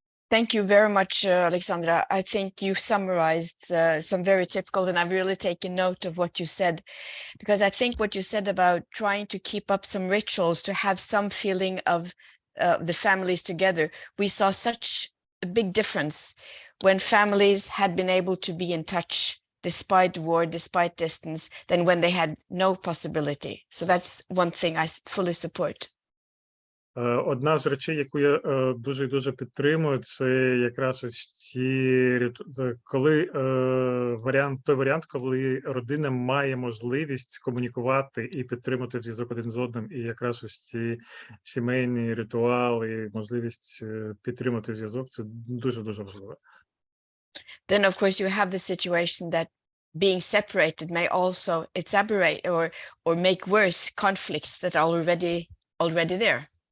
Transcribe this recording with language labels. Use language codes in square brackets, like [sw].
[en] Thank you very much, Alexandra. I think you summarized some very typical, and I've really taken note of what you said, because I think what you said about trying to keep up some rituals to have some feeling of the families together, we saw such a big difference when families had been able to be in touch despite war, despite distance, than when they had no possibility. So that's one thing I fully support. [uk] Одна з речей, яку я дуже підтримую, це якраз ось ці, коли той варіант, коли родина має можливість комунікувати і підтримати зв'язок один з одним, і якраз ось ці сімейні ритуали, можливість підтримати зв'язок, це дуже важливо. [en] then of course you have the situation that being separated may also exacerbate or make worse conflicts that are already there.